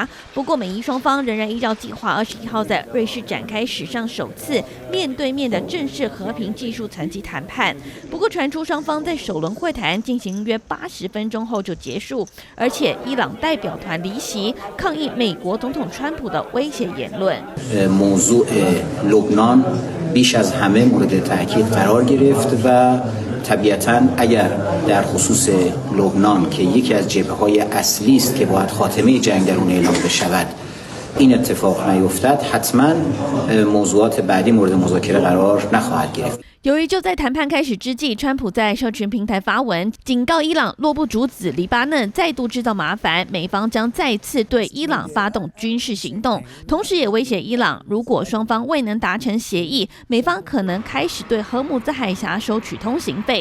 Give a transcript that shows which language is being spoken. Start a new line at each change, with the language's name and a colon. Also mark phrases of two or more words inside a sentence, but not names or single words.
Chinese: 不过，美伊双方仍然依照计划，21号在瑞士展开史上首次面对面的正式和平技术层级谈判。不过，传出双方在首轮会谈进行约80分钟后就结束，而且伊朗代表团离席，抗议美国总统川普的威胁言论。
Persian: موضوع لبنان بیش از همه مورد تاکید قرار گرفت و طبیعتاً اگر در خصوص لبنان که یکی از جبهه‌های اصلی است که باید خاتمه جنگ در اون اعلام بشود این اتفاق نیفتد حتما موضوعات بعدی مورد مذاکره قرار نخواهد گرفت.
Chinese: 由于就在谈判开始之际，川普在社群平台发文警告伊朗，若不阻止黎巴嫩再度制造麻烦，美方将再次对伊朗发动军事行动。同时也威胁伊朗，如果双方未能达成协议，美方可能开始对荷姆兹海峡收取通行费。